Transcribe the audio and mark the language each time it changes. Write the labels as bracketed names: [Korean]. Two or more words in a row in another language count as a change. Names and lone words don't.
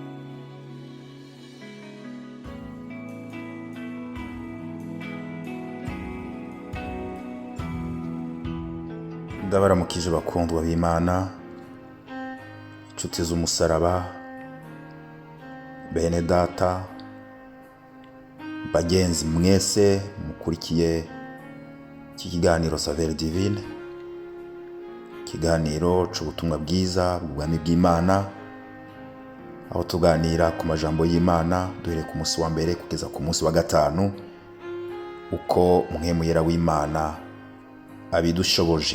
[Rundi] Ndabaramukije bakundwa b'Imana, inshuti z'umusaraba, bene data, bagenzi mwese mukurikiye iki kiganiro Saveur Divine, ikiganiro c'ubutumwa bwiza bw'ubwami bw'Imana, aho tuganira ku majambo y'Imana duhereye ku munsi wa mbere kugeza ku munsi wa gatanu, uko Mpwemu Yera w'Imana abidushoboje.